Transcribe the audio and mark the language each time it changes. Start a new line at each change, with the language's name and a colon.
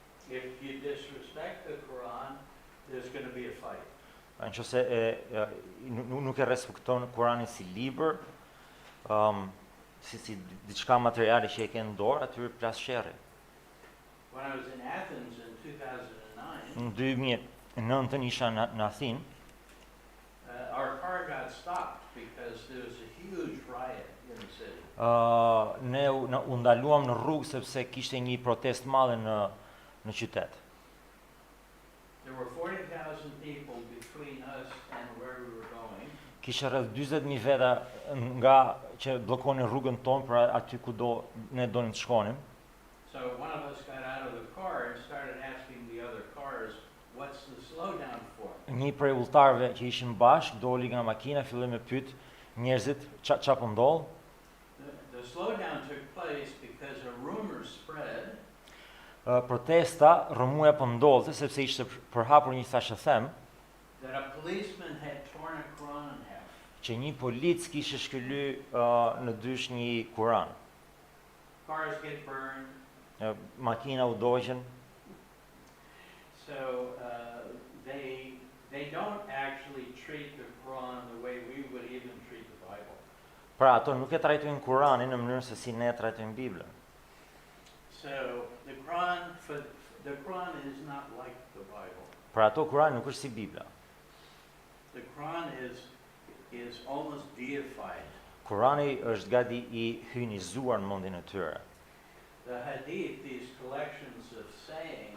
English: If you disrespect the Quran, there's going to be a fight.
Albanian: Nëse nuk e respekton Kuranin si libër, si diçka materiale që e ke në dorë, aty plas sherrri.
English: When I was in Athens in 2009,
Albanian: Në 2009 isha në Athinë,
English: our car got stopped because there was a huge riot in the city.
Albanian: ne u ndaluam në rrugë sepse kishte një protestë madhe në qytet.
English: There were 40,000 people between us and where we were going.
Albanian: Kishte rreth 40.000 veta nga që bllokonin rrugën tonë për aty kudo ne donim të shkonim.
English: So one of us got out of the car and started asking the other cars, what's the slowdown for?
Albanian: Një prej udhëtarëve që ishin bashkë doli nga makina, filloi me pyet njerëzit ç'a po ndodh.
English: The slowdown took place because a rumor spread
Albanian: Protesta rrëmuja po ndodhte sepse ishte përhapur një thashëthem
English: that a policeman had torn a Quran in half.
Albanian: që një polic kishte shkëly në dysh një Kuran.
English: Cars get burned.
Albanian: Makina u doqën.
English: So they don't actually treat the Quran the way we would even treat the Bible.
Albanian: Pra ato nuk e trajtojnë Kuranin në mënyrën se si ne e trajtojmë Biblën.
English: So the Quran is not like the Bible.
Albanian: Pra ato Kurani nuk është si Bibla.
English: The Quran is almost deified.
Albanian: Kurani është gati i hyjnizuar në mendjen e tyre.
English: The hadith, these collections of sayings,